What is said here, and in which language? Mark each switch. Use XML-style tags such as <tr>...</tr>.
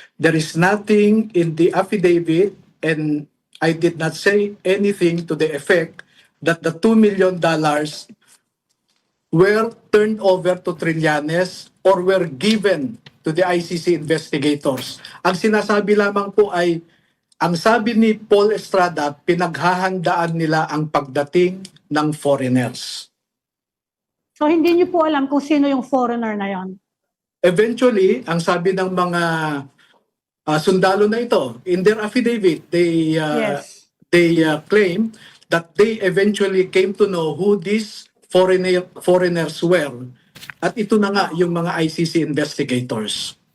<en>There is nothing in the affidavit and I did not say anything to the effect that the $2 million were turned over to Trillanes or were given to the ICC investigators.</en> <tl>Ang sinasabi lamang po ay, ang sabi ni Paul Estrada, pinaghahandaan nila ang pagdating ng foreigners. So hindi niyo po alam kung sino yung foreigner na yon? Eventually, ang sabi ng mga sundalo na ito,</tl> <en>in their affidavit, Yes. they claim that they eventually came to know who these foreigners were.</en> <tl>At ito na nga yung mga ICC investigators.</tl>